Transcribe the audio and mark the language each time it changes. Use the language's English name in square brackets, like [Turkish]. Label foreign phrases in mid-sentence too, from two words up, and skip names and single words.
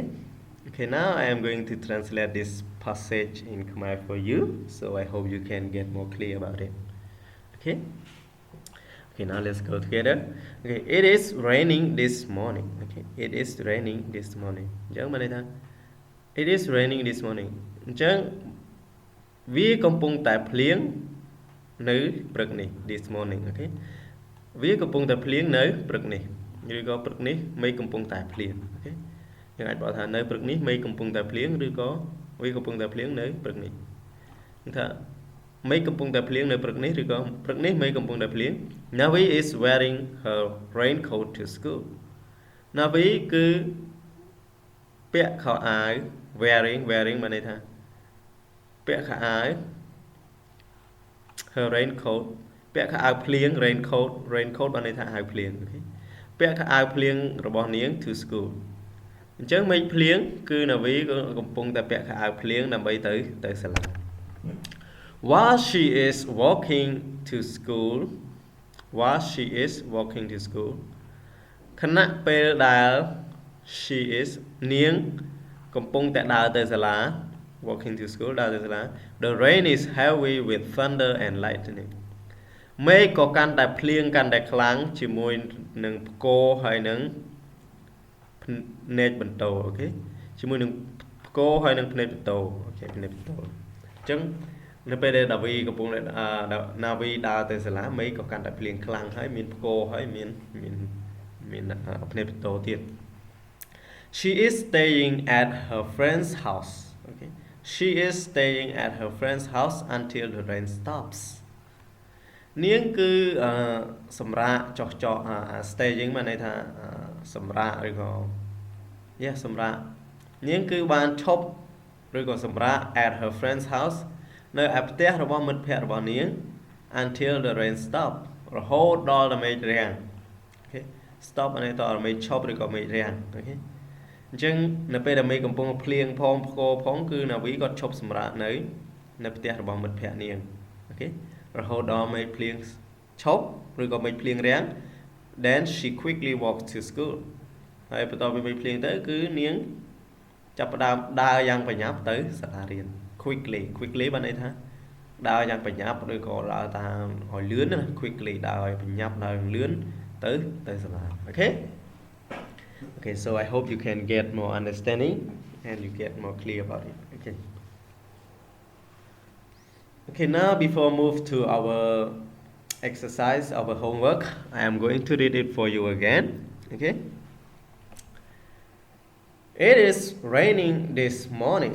[English] Okay, now I am going to translate this passage in Khmer for you, so I hope you can get more clear about it. Okay? Okay, now let's go together. Okay, it is raining this morning. Okay, it is raining this morning. It is raining this morning. [Khmer] អញ្ចឹងវាកំពុងតែភ្លៀងនៅព្រឹកនេះ [English] this morning [Khmer] អូខេវាកំពុងតែភ្លៀងនៅព្រឹកនេះឬក៏ព្រឹកនេះមេឃកំពុងតែភ្លៀងអូខេយើងអាចบอกថានៅព្រឹកនេះមេឃកំពុងតែភ្លៀងឬក៏វាកំពុងតែភ្លៀងនៅព្រឹកនេះគឺថាមេឃកំពុងតែភ្លៀងនៅព្រឹកនេះឬក៏ព្រឹកនេះមេឃកំពុងតែភ្លៀង [English] Navi is wearing her raincoat to school. [Khmer] Navi គឺពាក់ខោអាវ wearing មានន័យថាពាក់ខោអាវ [English] her raincoat [Khmer] ពាក់ខោអាវភ្លៀង raincoat បានន័យថាអាវភ្លៀងអូខេពាក់ខោអាវភ្លៀងរបស់នាង [English] to school [Khmer] អញ្ចឹងមេឃភ្លៀងគឺ Navi ក៏កំពុងតែពាក់ខោអាវភ្លៀងដើម្បីទៅសាលា [English] While she is walking to school [Khmer] ខណៈពេលដែល [English] she is [Khmer] នាងកំពុងតែដើរទៅសាលា [English] walking to school [Khmer] ដើរទៅសាលា [English] The rain is heavy with thunder and lightning [Khmer] មេឃក៏កាន់តែភ្លៀងកាន់តែខ្លាំងជាមួយនឹងផ្គរហើយនឹងភ្នែកបន្ទោជាមួយនឹងផ្គរហើយនឹងភ្នែកបន្ទោអូខេភ្នែកបន្ទោអញ្ចឹងនៅពេលដែលដាវីកំពុងណាវីដើរទៅសាលាមីក៏កាន់តែភ្លៀងខ្លាំងហើយមានផ្គរហើយមានភ្នែកបន្ទោទៀត [English] She is staying at her friend's house okay She is staying at her friend's house until the rain stops [Khmer] នាងគឺសម្រាប់ចោះ staying មានន័យថាសម្រាប់ឬក៏សម្រាប់នាងគឺបានឈប់ឬក៏សម្រាប់ [English] at her friend's house [Khmer] នៅឯផ្ទះរបស់មិត្តភ័ក្តិរបស់នាង [English] until the rain stop [Khmer] រហូ តដល់មេឃរាំង [English] okay stop [Khmer] មានន័យថាមេឃឈប់ឬក៏មេឃរាំង okay អញ្ចឹងនៅពេលដែលមេឃកំពុងភ្លៀង ផងផ្គរផងគឺណាវីគាត់ឈប់សម្រាកនៅផ្ទះរបស់មិត្តភ័ក្តិនាង okay រហូតដល់មេឃភ្លៀងឈប់ឬក៏មេឃភ្លៀងរាំង [English] then she quickly walked to school [Khmer] ហើយបន្ទាប់ពីមេឃភ្លៀងទៅគឺនាងចាប់ផ្ដើមដើរយ៉ាងបញ្ញាប់ទៅសាលារៀន quickly បានន័យថាដើរយ៉ាងបញ្ញាប់ឬក៏ដើរតាមឲ្យលឿនណា quickly ដើរឲ្យបញ្ញាប់ដើរលឿនទៅសាលា [English] okay so I hope you can get more understanding and you get more clear about it okay now before move to our exercise our homework I am going to read it for you again okay It is raining this morning.